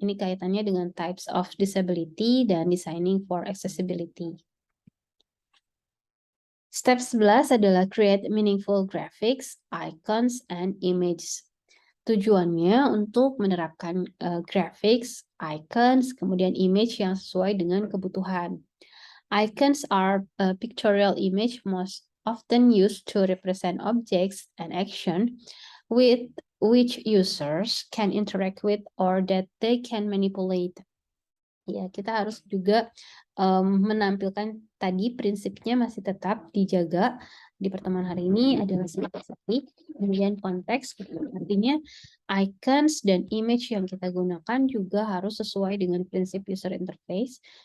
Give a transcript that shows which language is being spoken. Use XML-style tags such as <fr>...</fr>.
<id>Ini kaitannya dengan</id> <en>types of disability dan designing for accessibility. Step 11 adalah create meaningful graphics, icons, and images.</en> <id>Tujuannya untuk menerapkan graphics, icons, kemudian image yang sesuai dengan kebutuhan.</id> <en>Icons are a pictorial image most often used to represent objects and action with which users can interact with or that they can manipulate.</en> <id>Ya, kita harus juga menampilkan tadi prinsipnya masih tetap dijaga di pertemuan hari ini adalah simplicity, kemudian konteks, artinya icons dan image yang kita gunakan juga harus sesuai dengan prinsip user interface.</id>